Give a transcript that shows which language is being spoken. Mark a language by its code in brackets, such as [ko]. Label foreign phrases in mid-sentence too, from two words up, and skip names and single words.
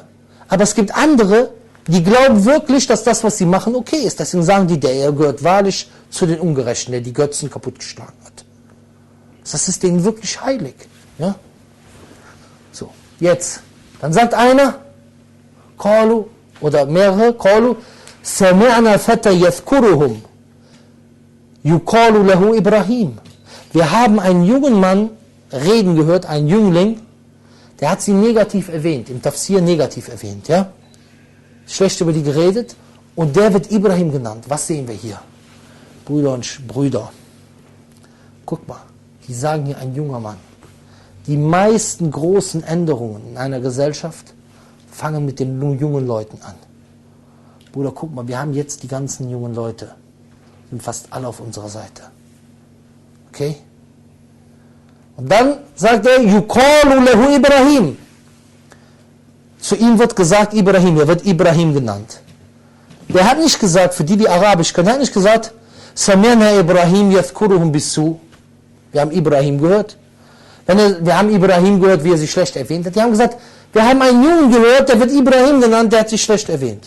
[de] Aber es gibt andere, die glauben wirklich, dass das, was sie machen, okay ist. Deswegen sagen die, der gehört wahrlich zu den Ungerechten, der die Götzen kaputtgeschlagen hat. Das ist denen wirklich heilig. Ja? So, jetzt. Dann sagt einer, Qalu, oder mehrere, [ar] قالوا سمعنا فتى يذكرهم يقال له إبراهيم. [de] Wir haben einen jungen Mann reden gehört, einen Jüngling, der hat sie negativ erwähnt, im Tafsir negativ erwähnt, ja? Schlecht über die geredet, und der wird Ibrahim genannt. Was sehen wir hier? Brüder und Brüder, guck mal, die sagen hier ein junger Mann. Die meisten großen Änderungen in einer Gesellschaft fangen mit den jungen Leuten an. Bruder, guck mal, wir haben jetzt die ganzen jungen Leute, sind fast alle auf unserer Seite. Okay? Und dann sagt er, [ar] يقال له إبراهيم. [de] Zu ihm wird gesagt Ibrahim, er wird Ibrahim genannt. Der hat nicht gesagt, für die, die Arabisch können, er hat nicht gesagt, [ar] سمعنا إبراهيم يذكرهم بسوء. [de] Wir haben Ibrahim gehört. Wir haben Ibrahim gehört, wie er sich schlecht erwähnt hat. Die haben gesagt, wir haben einen Jungen gehört, der wird Ibrahim genannt, der hat sich schlecht erwähnt.